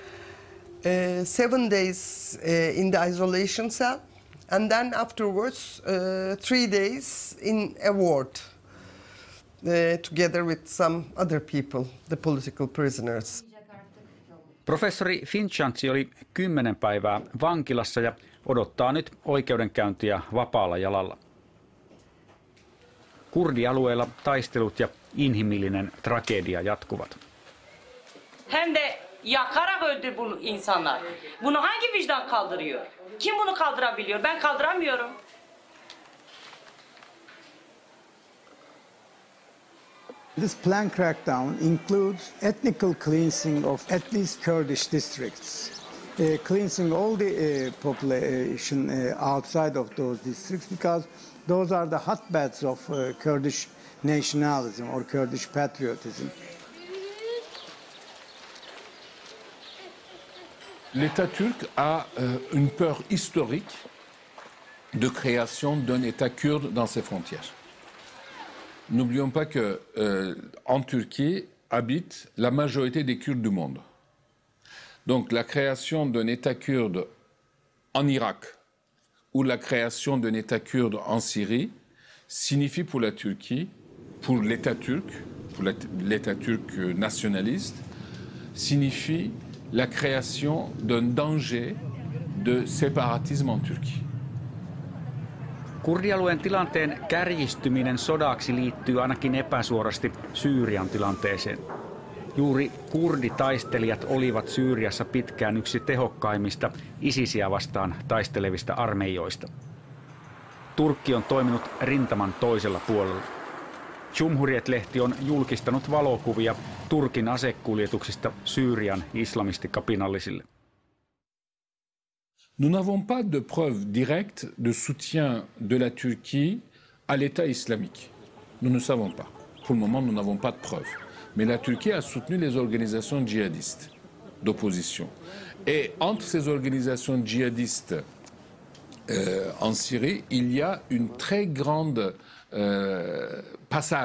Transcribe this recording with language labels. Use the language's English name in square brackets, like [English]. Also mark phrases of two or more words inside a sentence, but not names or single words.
[English] 7 days in the isolation cell, and then afterwards 3 days in a ward together with some other people, the political prisoners. [Finnish] Professori Fincanci oli 10 päivää vankilassa ja odottaa nyt oikeudenkäyntiä vapaalla jalalla. Kurdialueella taistelut ja inhimillinen tragedia jatkuvat. [Turkish] Hem de yakarak öldü bu insanlar. Bunu hangi vicdan kaldırıyor? Kim bunu kaldırabiliyor? Ben kaldıramıyorum. [English] This planned crackdown includes ethnical cleansing of at least Kurdish districts, cleansing all the population outside of those districts, because those are the hotbeds of Kurdish nationalism or Kurdish patriotism. [French] L'État turc a une peur historique de création d'un État kurde dans ses frontières. N'oublions pas que en Turquie habite la majorité des Kurdes du monde. Donc la création d'un État kurde en Irak ou la création d'un État kurde en Syrie signifie pour la Turquie, pour l'État turc nationaliste, signifie la création d'un danger de séparatisme en Turquie. [Finnish] Kurdialueen tilanteen kärjistyminen sodaksi liittyy ainakin epäsuorasti Syyrian tilanteeseen. Juuri kurditaistelijat olivat Syyriassa pitkään yksi tehokkaimmista ISISiä vastaan taistelevista armeijoista. Turkki on toiminut rintaman toisella puolella. Cumhuriyet-lehti on julkistanut valokuvia Turkin asekuljetuksista Syyrian islamistikapinallisille. [French] Nous n'avons pas de preuves directes de soutien de la Turquie à l'État islamique. Nous ne savons pas. Pour le moment, nous n'avons pas de preuves. Mais la Turquie a soutenu les organisations djihadistes d'opposition. Et entre ces organisations djihadistes en Syrie, il y a une très grande passage, fluidité.